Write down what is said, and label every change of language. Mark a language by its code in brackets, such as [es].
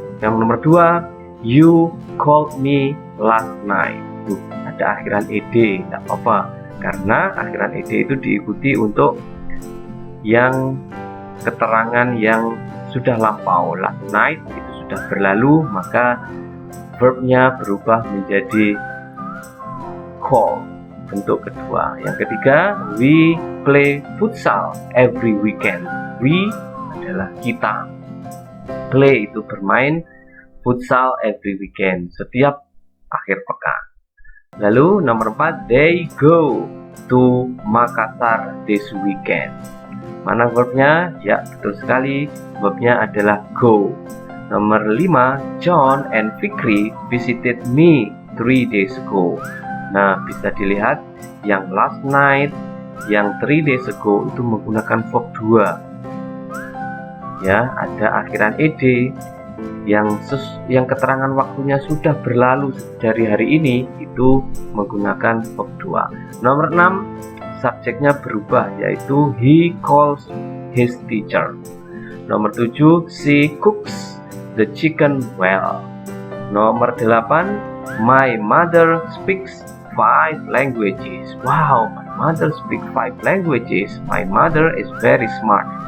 [id] Yang nomor 2, [en] you called me last night. [id] Ada akhiran ed, tidak apa-apa, karena akhiran ed itu diikuti untuk yang keterangan yang sudah lampau. Last night itu sudah berlalu, maka verbnya berubah menjadi call. Bentuk kedua. Yang ketiga, [en] we play futsal every weekend. [id] We adalah kita. Play itu bermain, [en] futsal every weekend. [id] Setiap akhir pekan. Lalu nomor 4, [en] they go to Makassar this weekend. [id] Mana verbnya? Ya, betul sekali, verbnya adalah go. Nomor 5, [en] John and Fikri visited me 3 days ago. [id] Nah, bisa dilihat yang last night, yang 3 days ago itu menggunakan verb 2. Ya, ada akhiran ed. Yang keterangan waktunya sudah berlalu dari hari ini itu menggunakan verb 2. Nomor 6, subjeknya berubah, yaitu [en] he calls his teacher. [id] Nomor 7, [en] she cooks the chicken well. Nomor 8, my mother speaks 5 languages. Wow, my mother speaks 5 languages. My mother is very smart.